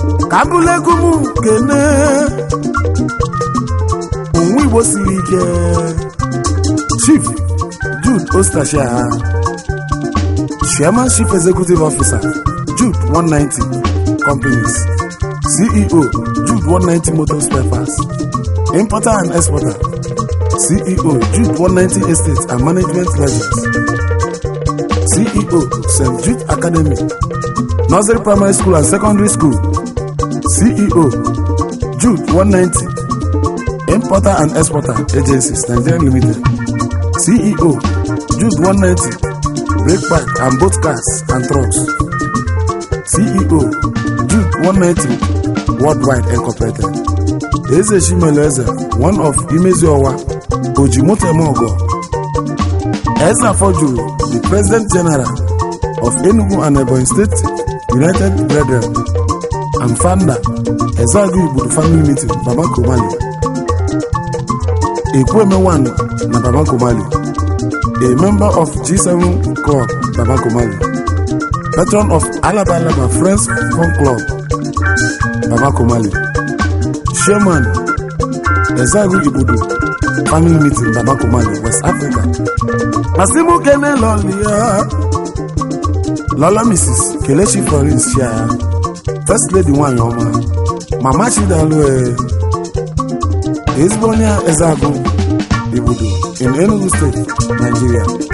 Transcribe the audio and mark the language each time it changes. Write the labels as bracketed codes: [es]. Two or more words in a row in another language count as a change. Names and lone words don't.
[ig] Ka m bụrụ egwu m kene. Ụmụ Igbo siri ike. [en] Chief Jude Ostachia, Chairman Chief Executive Officer, Jude one ninety Companies, C E O, Jude one ninety Motor Spare Parts, Importer and Exporter, C E O, Jude one ninety Estates and Management Legends, C E O, Saint Jude Academy, Nursery Primary School and Secondary School, C E O, Jude one ninety, Importer and Exporter Agencies, Nigeria Limited, C E O, Jude one ninety, Brake Park and Both Cars and Trucks, C E O, Jude one ninety, Worldwide Incorporated. Eze Shimele Eze, one of Imezi Owa, Ojimoto Emogo. Eze Afojuru, the President General of Enugu and Ebonyi State United Brethren, and founder, Ezeagu Igbodu Family Meeting, Baba Komali. Ekwueme One na Baba Komali. A member of G seven Club, Baba Komali. Patron of Alaba Alaba Friends Fun Club, Baba Komali. Chairman, Ezeagu Igbodu Family Meeting, Baba Komali, West Africa. [ig] Asimu Kene Loli ya. Lola Missus Kelechi Florence ya. [en] First Lady [ig] nwanyị ọma. Mama Chidalu, eh. Ezigbo onye Ezeagu Igbodu in Enugu State, Nigeria.